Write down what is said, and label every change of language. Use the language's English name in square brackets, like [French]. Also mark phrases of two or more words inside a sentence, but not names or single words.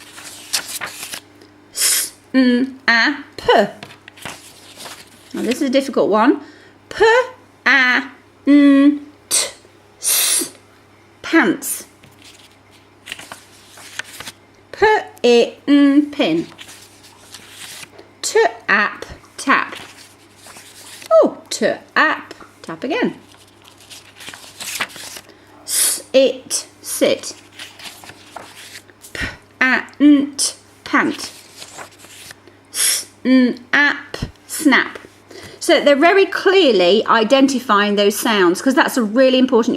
[English] S-n-a-p. Now this is a difficult one. P-a-n-t-s. Pants. P-it-n-pin. T-ap, tap. Oh, t-ap, tap again. S-it, sit. P-a-n-t, pant. S-n-ap, snap. So they're very clearly identifying those sounds, because that's a really important.